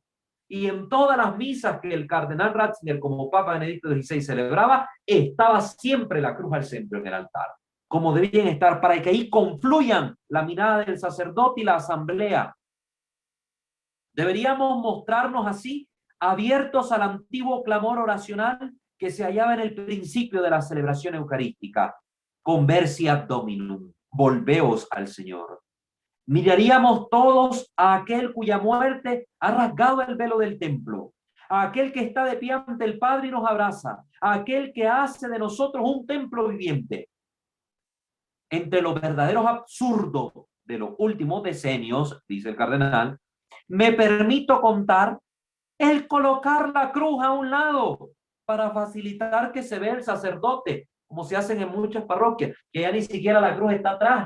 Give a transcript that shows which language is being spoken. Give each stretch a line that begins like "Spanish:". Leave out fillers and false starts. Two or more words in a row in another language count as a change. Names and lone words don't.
Spanish: Y en todas las misas que el cardenal Ratzinger como Papa Benedicto XVI celebraba, estaba siempre la cruz al centro en el altar, como debían estar, para que ahí confluyan la mirada del sacerdote y la asamblea. Deberíamos mostrarnos así, abiertos al antiguo clamor oracional que se hallaba en el principio de la celebración eucarística.
Latin: Conversia Dominum,
Spanish: volveos al Señor. Miraríamos todos a aquel cuya muerte ha rasgado el velo del templo, a aquel que está de pie ante el Padre y nos abraza, a aquel que hace de nosotros un templo viviente. Entre los verdaderos absurdos de los últimos decenios, dice el cardenal, me permito contar el colocar la cruz a un lado para facilitar que se vea el sacerdote, como se hacen en muchas parroquias, que ya ni siquiera la cruz está atrás.